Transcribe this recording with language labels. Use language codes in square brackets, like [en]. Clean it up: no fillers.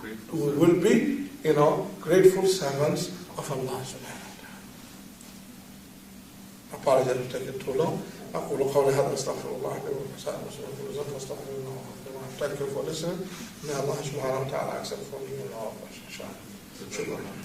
[en] We will be, grateful servants of Allah subhanahu wa ta'ala. Apologize for taking too long. [ar] أقول قولي هذا أستغفر الله لي ولسائر المسلمين كل ذنب أستغفر الله. [en] Thank you for listening. May Allah subhanahu wa ta'ala accept from you and all of us. Inshallah. Shukran.